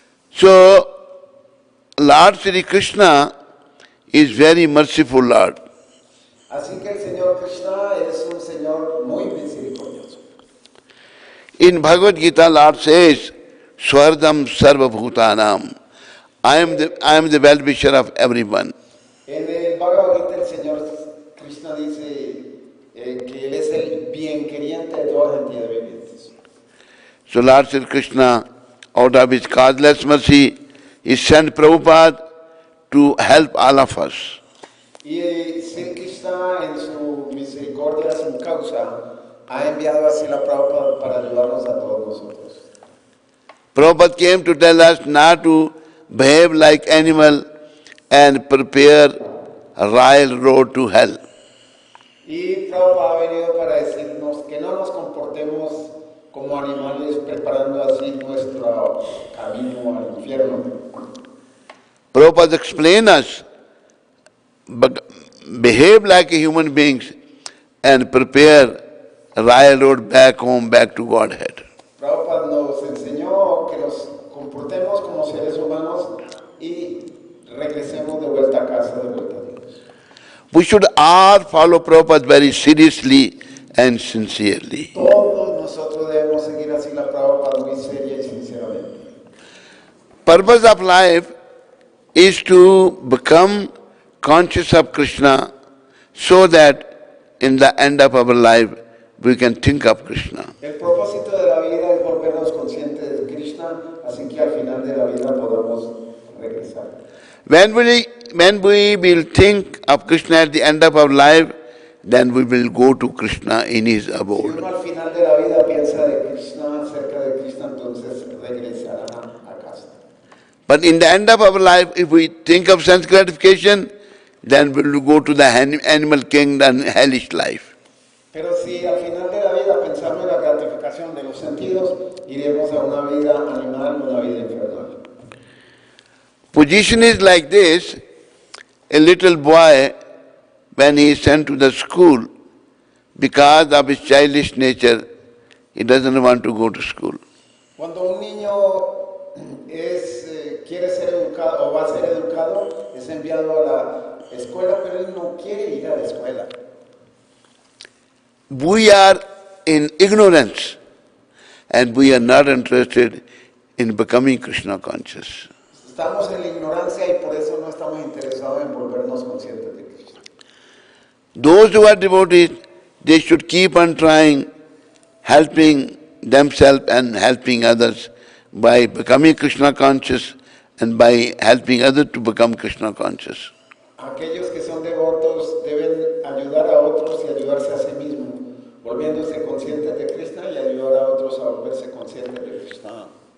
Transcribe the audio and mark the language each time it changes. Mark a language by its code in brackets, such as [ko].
[en] So, Lord Sri Krishna is very merciful Lord. [es] Así que el Señor Krishna es un Señor muy misericordioso. [en] In Bhagavad Gita, Lord says, [sa] Swardam Sarva Bhutanam. [en] I am the well-wisher of everyone. [es] En el Bhagavad Gita el Señor Krishna dice que Él es el bienqueriente de toda la entidad vivientes. [en] So Lord Sri Krishna, out of his causeless mercy, he sent Prabhupada to help all of us. [es] Y Sri Krishna en su misericordia, sin causa, ha enviado a Srila Prabhupada para ayudarnos a todos nosotros. [en] Prabhupada came to tell us not to behave like animal and prepare a royal road to hell. [es] Y Prabhupada ha venido para decirnos que no nos comportemos como animales preparando así nuestro camino al infierno. [en] Prabhupada explained us, behave like a human beings and prepare a royal road back home, back to Godhead. [es] Prabhupada nos enseñó que nos comportemos como seres humanos y regresemos de vuelta a casa, de vuelta a Dios. [en] We should all follow Prabhupada very seriously and sincerely. [es] Todos nosotros debemos seguir así la Prabhupada muy seria y sinceramente. [en] Purpose of life is to become conscious of Krishna so that in the end of our life we can think of Krishna. [es] El propósito de la vida es volvernos conscientes de Krishna, así que al final de la vida podamos regresar. [en] When we will think of Krishna at the end of our life, then we will go to Krishna in his [es] Si [en] abode. [es] uno al final de la vida piensa de Krishna, cerca de Krishna, entonces regresará a casa. [en] But in the end of our life, if we think of sense gratification, then we will go to the animal kingdom, hellish life. [es] Pero si al final de la vida pensamos en la gratificación de los sentidos, iremos a una vida animal, una vida infernal. [en] Position is like this. A little boy, when he is sent to the school, because of his childish nature, he doesn't want to go to school. [es] Cuando un niño quiere ser educado o va a ser educado, es enviado a la escuela, pero él no quiere ir a la escuela. [en] We are in ignorance and we are not interested in becoming Krishna conscious. [es] Estamos en la ignorancia y por eso no estamos interesados en volvernos conscientes de Krishna. [en] Those who are devotees, they should keep on trying, helping themselves and helping others by becoming Krishna conscious and by helping others to become Krishna conscious. [es] Aquellos que son devotos deben ayudar a otros y ayudarse a sí mismos, volviéndose conscientes de Krishna y ayudar a otros a volverse conscientes de Krishna.